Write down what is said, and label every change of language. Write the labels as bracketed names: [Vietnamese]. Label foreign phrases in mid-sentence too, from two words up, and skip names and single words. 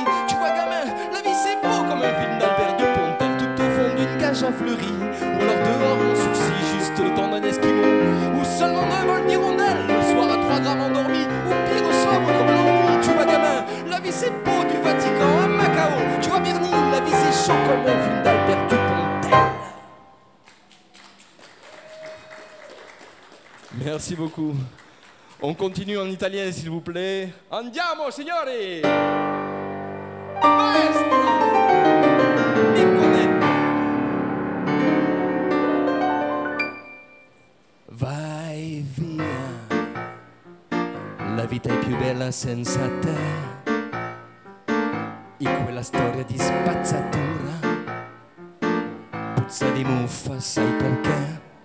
[French] Tu vois gamin, la vie c'est beau comme un film d'Albert Dupontel, tout au fond d'une cage à fleuris, ou alors dehors en sourcil, juste le temps d'un esquimau, ou seulement d'un vol d'hirondelle, le soir à 3 grammes endormi, ou pire au sobre comme l'ennui. Tu vois gamin, la vie c'est beau du Vatican à Macao. Tu vois Bernie, la vie c'est chaud comme un film d'Albert Dupontel. Merci beaucoup. On continue en italien s'il vous plaît. [Italian] Andiamo signori! Maestro! Nicoletta! Vai via, la vita è più bella senza te, in quella storia di spazzatura, puzza di muffa, sai perché?